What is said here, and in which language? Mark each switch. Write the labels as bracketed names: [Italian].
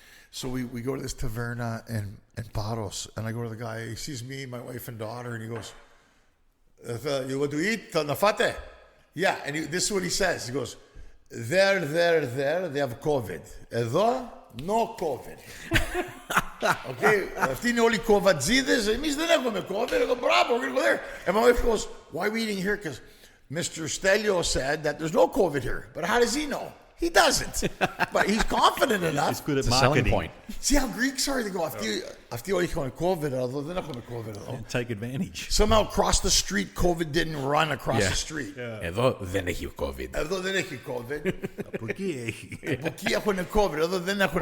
[English] So we go to this taverna in Paros, and I go to the guy. He sees me, my wife, and daughter, and he goes, "You want to eat? Nafate?" Yeah, and this is what he says. He goes, there, they have COVID. [Greek] Εδώ, [English] no COVID. [Greek] Okay, αυτοί είναι όλοι κοβατζίδες. Εμείς δεν έχουμε COVID. [English] I go, bravo, we're going to go there. And my wife goes, why are we eating here? Because Mr. Stelio said that there's no COVID here. But how does he know? He doesn't. But he's confident enough. It's good at It's a selling marketing. point. See how Greeks are? They go, [Greek] αυτοί όλοι έχουν COVID, εδώ δεν έχουμε COVID. [English] Take advantage. Somehow across the street, COVID didn't run across the street. [Greek] Εδώ δεν έχει COVID. Εδώ δεν έχει COVID. Από εκεί έχει. Από εκεί έχουν COVID, εδώ δεν έχουν